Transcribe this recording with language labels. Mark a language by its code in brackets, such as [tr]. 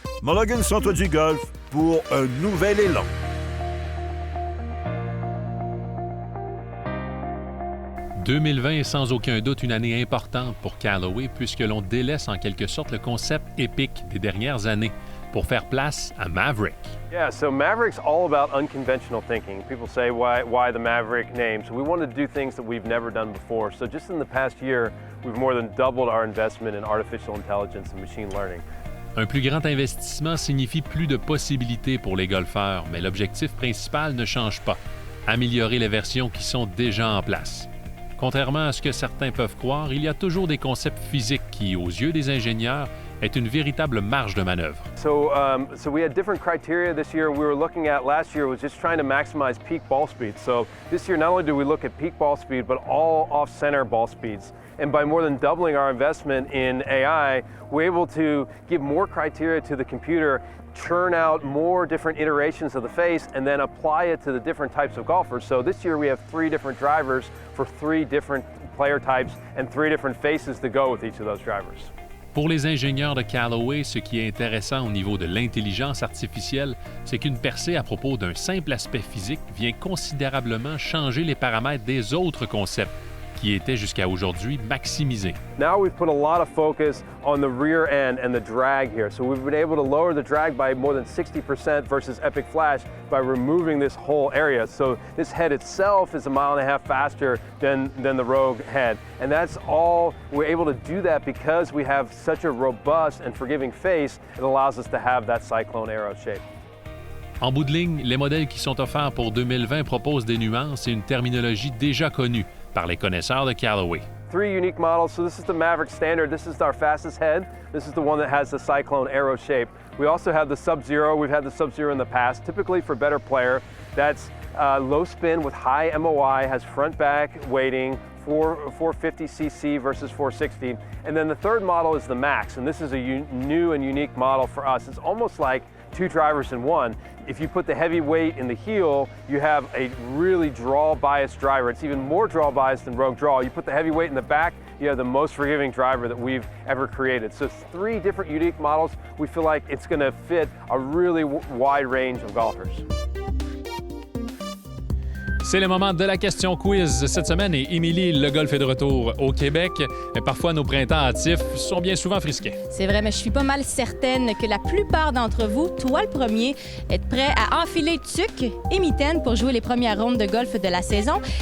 [fr] Mulligan Centre du Golf pour un nouvel élan. 2020 est sans aucun doute une année importante pour Callaway puisque l'on délaisse en quelque sorte le concept épique des dernières années pour faire place à Maverick. [en] Yeah, so Maverick's all about unconventional thinking. People say, why the Maverick name? So we want to do things that we've never done before. So just in the past year, we've more than doubled our investment in artificial intelligence and machine learning. [fr] Un plus grand investissement signifie plus de possibilités pour les golfeurs, mais l'objectif principal ne change pas, améliorer les versions qui sont déjà en place. Contrairement à ce que certains peuvent croire, il y a toujours des concepts physiques qui, aux yeux des ingénieurs, est une véritable marge de manœuvre. [en] So we had different criteria this year. We were looking at last year was just trying to maximize peak ball speed. So this year not only do we look at peak ball speed, but all off-center ball speeds. And by more than doubling our investment in AI, we're able to give more criteria to the computer, churn out more different iterations of the face, and then apply it to the different types of golfers. So this year we have 3 different drivers for 3 different player types and 3 different faces to go with each of those drivers. [fr] Pour les ingénieurs de Callaway, ce qui est intéressant au niveau de l'intelligence artificielle, c'est qu'une percée à propos d'un simple aspect physique vient considérablement changer les paramètres des autres concepts qui étaient jusqu'à aujourd'hui maximisés. [en] Now we've put a lot of focus on the rear end and the drag here. So we've been able to lower the drag by more than 60% versus Epic Flash by removing this whole area. So this head itself is 1.5 miles faster than the Rogue head. And that's all, we're able to do that because we have such a robust and forgiving face. It allows us to have that cyclone arrow shape. [fr] En bout de ligne, les modèles qui sont offerts pour 2020 proposent des nuances et une terminologie déjà connue par les connaisseurs de Callaway. [en] 3 unique models. So this is the Maverick Standard. This is our fastest head. This is the one that has the cyclone arrow shape. We also have the Sub-Zero. We've had the Sub-Zero in the past, typically for better player. That's low spin with high MOI, has front-back weighting, 450cc versus 460. And then the third model is the Max, and this is a new and unique model for us. It's almost like 2 drivers in one. If you put the heavy weight in the heel, you have a really draw-biased driver. It's even more draw-biased than Rogue Draw. You put the heavy weight in the back, you have the most forgiving driver that we've ever created. So 3 different unique models. We feel like it's going to fit a really wide range of golfers. [fr] C'est le moment de la question quiz cette semaine et Émilie, le golf est de retour au Québec. Mais parfois, nos printemps hâtifs sont bien souvent frisqués. C'est vrai, mais je suis pas mal certaine que la plupart d'entre vous, toi le premier, êtes prêts à enfiler tuque et mitaine pour jouer les premières rondes de golf de la saison.